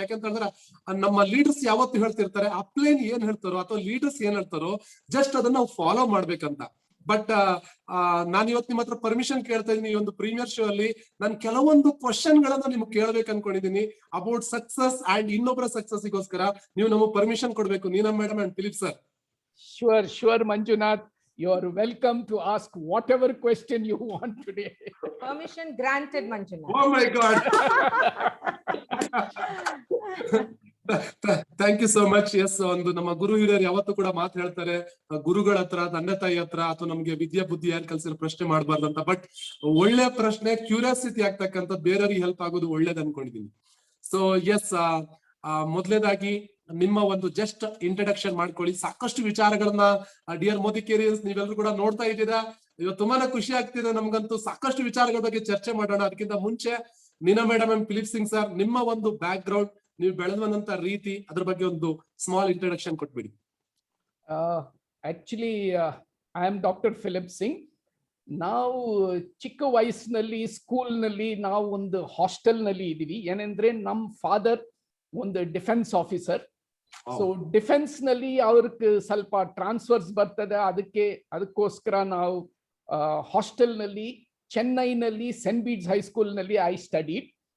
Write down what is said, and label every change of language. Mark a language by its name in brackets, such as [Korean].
[Kannada] ಯಾಕಂತ ಹೇಳಿದ್ರೆ ನಮ್ಮ ಲೀಡರ್ಸ್ ಯಾವತ್ತು ಹೇಳ್ತಿರ್ತಾರೆ, ಅಪ್ಲೈನ್ ಏನ್ ಹೇಳ್ತಾರೋ ಅಥವಾ ಲೀಡರ್ಸ್ ಏನ್ ಹೇಳ್ತಾರೋ ಜಸ್ಟ್ ಅದನ್ನ ನಾವು ಫಾಲೋ ಮಾಡ್ಬೇಕಂತ. ಬಟ್ ನಾನು ಇವತ್ತು ನಿಮ್ಮ ಹತ್ರ ಪರ್ಮಿಷನ್ ಕೇಳ್ತಾ ಇದ್ದೀನಿ. ಈ ಒಂದು ಪ್ರೀಮಿಯರ್ ಶೋ ಅಲ್ಲಿ ನಾನು ಕೆಲವೊಂದು ಕ್ವಶನ್ ಗಳನ್ನ ನಿಮ್ಗೆ ಕೇಳ್ಬೇಕು ಅನ್ಕೊಂಡಿದ್ದೀನಿ ಅಬೌಟ್ ಸಕ್ಸಸ್ ಅಂಡ್ ಇನ್ನೊಬ್ಬರ ಸಕ್ಸಸ್ಗೋಸ್ಕರ ನೀವು ನಮಗೆ ಪರ್ಮಿಷನ್ ಕೊಡ್ಬೇಕು, ನೀನಾ madam and Philip sir. [English] Sure Manjunath. You are welcome to ask whatever question you want today. Permission granted, Manjunath. Oh my God. Thank you so much. [Kannada] S, ಒಂದು ನಮ್ಮ ಗುರು ಹಿರಿಯರು ಯಾವತ್ತೂ ಕೂಡ ಮಾತು ಹೇಳ್ತಾರೆ, ಗುರುಗಳ ಹತ್ರ, ತಂದೆ ತಾಯಿ ಹತ್ರ ಅಥವಾ ನಮ್ಗೆ ವಿದ್ಯಾ ಬುದ್ಧಿ ಯಾರು ಕಲ್ಸಿರೋ ಪ್ರಶ್ನೆ ಮಾಡಬಾರ್ದಂತ. ಬಟ್ ಒಳ್ಳೆ ಪ್ರಶ್ನೆ, ಕ್ಯೂರಿಯಾಸಿಟಿ ಆಗ್ತಕ್ಕಂಥ, ಬೇರೆಯವ್ರಿಗೆ ಹೆಲ್ಪ್ ಆಗೋದು ಒಳ್ಳೇದು ಅನ್ಕೊಂಡಿದೀನಿ. ಸೊ ಎಸ್, ಮೊದಲನೇದಾಗಿ ನಿಮ್ಮ ಒಂದು ಜಸ್ಟ್ ಇಂಟ್ರಡಕ್ಷನ್ ಮಾಡ್ಕೊಳ್ಳಿ. ಸಾಕಷ್ಟು ವಿಚಾರಗಳನ್ನ ಡಿಯರ್ ಮೋದಿ ಕೇರಿಯರ್ಸ್ ನೀವೆಲ್ಲರೂ ಕೂಡ ನೋಡ್ತಾ ಇದ್ದೀರಾ. ಇವತ್ತು ತುಂಬಾನೇ ಖುಷಿ ಆಗ್ತಿದೆ ನಮ್ಗಂತೂ. ಸಾಕಷ್ಟು ವಿಚಾರಗಳ ಬಗ್ಗೆ ಚರ್ಚೆ ಮಾಡೋಣ. ಅದಕ್ಕಿಂತ ಮುಂಚೆ ನೀನಾ madam and Philip Singh sir, ನಿಮ್ಮ ಒಂದು ಬ್ಯಾಕ್ ಗ್ರೌಂಡ್, ನೀವು ಬೆಳೆದಂತ ರೀತಿ, ಅದ್ರ ಬಗ್ಗೆ ಒಂದು ಸ್ಮಾಲ್ ಇಂಟ್ರಡಕ್ಷನ್ ಕೊಟ್ಬಿಡಿ. [English] Actually, I am Dr. Philip Singh. [Kannada] ನಾವು ಚಿಕ್ಕ ವಯಸ್ಸಿನಲ್ಲಿ ಸ್ಕೂಲ್ನಲ್ಲಿ ನಾವು ಒಂದು ಹಾಸ್ಟೆಲ್ನಲ್ಲಿ ಇದೀವಿ. ಏನಂದ್ರೆ ನಮ್ಮ ಫಾದರ್ ಒಂದು ಡಿಫೆನ್ಸ್ ಆಫೀಸರ್. ಸೊ ಡಿಫೆನ್ಸ್ ನಲ್ಲಿ ಅವ್ರಿಗೆ ಸ್ವಲ್ಪ ಟ್ರಾನ್ಸ್ಫರ್ಸ್ ಬರ್ತದೆ, ಅದಕ್ಕೋಸ್ಕರ ನಾವು ಹಾಸ್ಟೆಲ್ ನಲ್ಲಿ ಚೆನ್ನೈನಲ್ಲಿ ಸೆಂಟ್ ಬೀಟ್ಸ್ ಹೈಸ್ಕೂಲ್ ನಲ್ಲಿ [English] I studied.